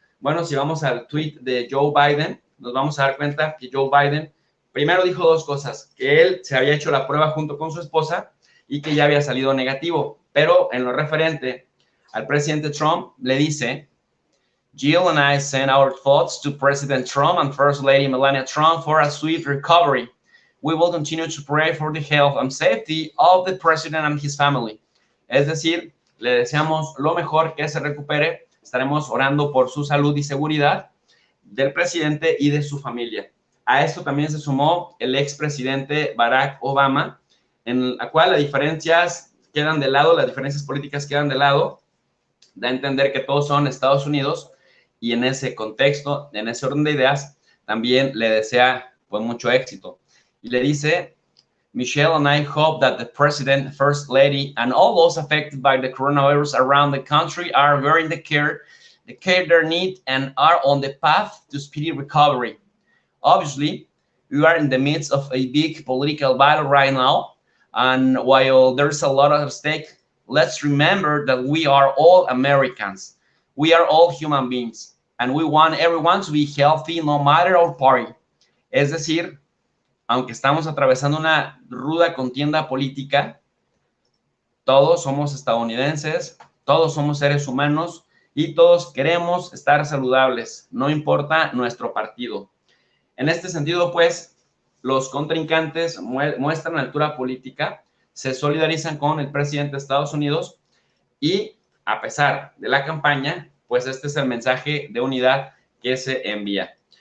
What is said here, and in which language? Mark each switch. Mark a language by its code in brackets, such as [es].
[es] Bueno, si vamos al tweet de Joe Biden, nos vamos a dar cuenta que Joe Biden primero dijo dos cosas, que él se había hecho la prueba junto con su esposa y que ya había salido negativo, pero en lo referente al presidente Trump le dice, [en] Jill and I send our thoughts to President Trump and First Lady Melania Trump for a swift recovery. We will continue to pray for the health and safety of the president and his family. [es] Es decir, le deseamos lo mejor, que se recupere. Estaremos orando por su salud y seguridad del presidente y de su familia. A esto también se sumó el expresidente Barack Obama, en la cual las diferencias quedan de lado, las diferencias políticas quedan de lado. Da a entender que todos son Estados Unidos y en ese contexto, en ese orden de ideas, también le desea pues mucho éxito. Y le dice, [en] Michelle and I hope that the President, First Lady, and all those affected by the coronavirus around the country are getting the care they need and are on the path to speedy recovery. Obviously, we are in the midst of a big political battle right now, and while there's a lot at stake, let's remember that we are all Americans. We are all human beings, and we want everyone to be healthy no matter our party. [es] Es decir, aunque estamos atravesando una ruda contienda política, todos somos estadounidenses, todos somos seres humanos y todos queremos estar saludables, no importa nuestro partido. En este sentido, pues, los contrincantes muestran altura política, se solidarizan con el presidente de Estados Unidos y, a pesar de la campaña, pues este es el mensaje de unidad que se envía.